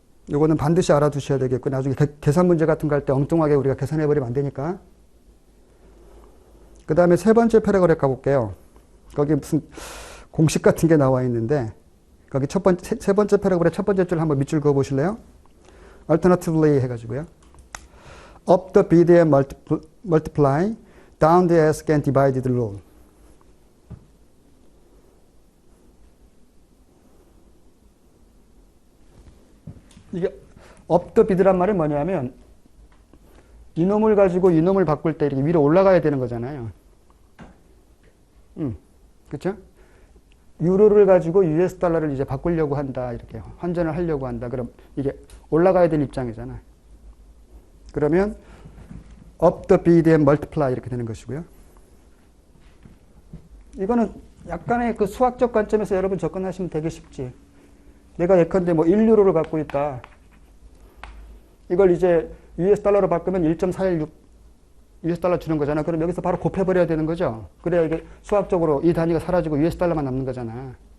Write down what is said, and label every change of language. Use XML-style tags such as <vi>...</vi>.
<ko>요거는 반드시 알아두셔야 되겠고, 나중에 계산 문제 같은 거 할 때 엉뚱하게 우리가 계산해버리면 안 되니까. 그 다음에 세 번째 패러그래프 가볼게요. 거기 무슨 공식 같은 게 나와 있는데, 거기 세 번째 패러그래프 첫 번째 줄 한번 밑줄 그어 보실래요? Alternatively 해가지고요.</ko> <en>Up the bid and multiply, down the ask and divide the rule.</en> <ko>이게 up the bid란 말은 뭐냐면 이놈을 가지고 이놈을 바꿀 때 이렇게 위로 올라가야 되는 거잖아요. 그렇죠? 유로를 가지고 US 달러를 이제 바꾸려고 한다. 이렇게 환전을 하려고 한다. 그럼 이게 올라가야 되는 입장이잖아. 그러면</ko> <en>up the bid and multiply</en> <ko>이렇게 되는 것이고요. 이거는 약간의 그 수학적 관점에서 여러분 접근하시면 되게 쉽지. 내가 예컨대 뭐 1유로를 갖고 있다. 이걸 이제 US 달러로 바꾸면 1.416 US 달러 주는 거잖아. 그럼 여기서 바로 곱해버려야 되는 거죠. 그래야 이게 수학적으로 이 단위가 사라지고 US 달러만 남는 거잖아.</ko>